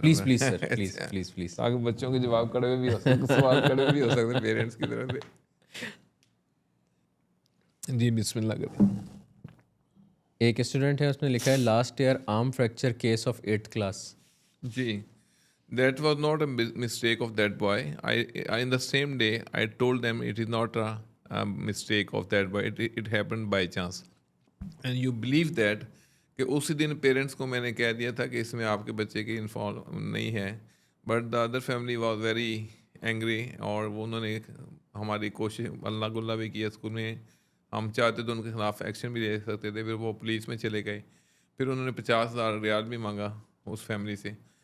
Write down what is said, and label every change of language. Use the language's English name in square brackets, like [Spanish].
[Hindi] Please please sir, please please please. ताकि बच्चों के जवाब कड़वे भी हो सकते, सवाल कड़वे भी हो सकते पेरेंट्स की तरफ से। जी बिस्मिल्लाह करें। एक स्टूडेंट है, उसने लिखा है last year arm fracture case of 8th class. [English] जी, that was not a mistake of that boy. I in the same day I told them it is not a mistake of that boy. It happened by chance. And you believe that [Hindi] कि उसी दिन parents को मैंने कह दिया था कि इसमें आपके बच्चे की इन्फॉल्व नहीं है, [English] but the other family was very angry [Hindi] और वो उन्होंने हमारी कोशिश अल्लाह गुल्ला भी किया स्कूल में। हम चाहते तो उनके खिलाफ एक्शन भी ले सकते थे, फिर वो पुलिस में चले गए, फिर उन्होंने 50,000 रियाल भी मांगा उस फैमिली से।